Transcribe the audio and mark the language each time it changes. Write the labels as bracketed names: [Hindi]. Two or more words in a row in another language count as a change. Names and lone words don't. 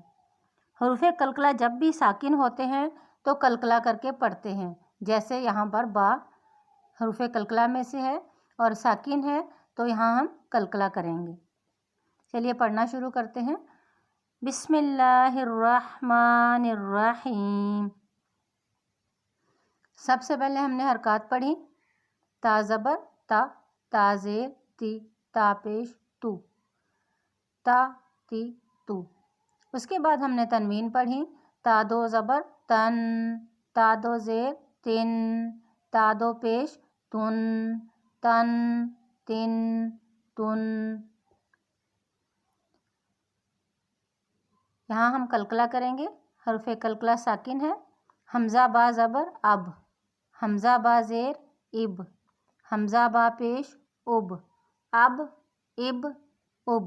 [Urdu] حروف قلقلہ جب بھی ساکن ہوتے ہیں تو قلقلہ کر کے پڑھتے ہیں، جیسے یہاں پر با حروف قلقلہ میں سے ہے اور ساکن ہے تو یہاں ہم قلقلہ کریں گے۔ چلیے پڑھنا شروع کرتے ہیں۔ [Arabic] بسم اللہ الرحمن الرحیم۔ [Urdu] سب سے پہلے ہم نے حرکات پڑھی۔ تا زبر تا، تا زیر تی، تا پیش تو، تا تی تو۔ اس کے بعد ہم نے تنوین پڑھی۔ تا دو زبر تن، تا دو زیر تن، تا دو پیش تن، تن تن تن۔ یہاں ہم قلقلہ کریں گے۔ حرف قلقلہ ساکن ہے۔ حمزہ با زبر اب، حمزہ با زیر اب، حمزہ با پیش اب، اب اب اب۔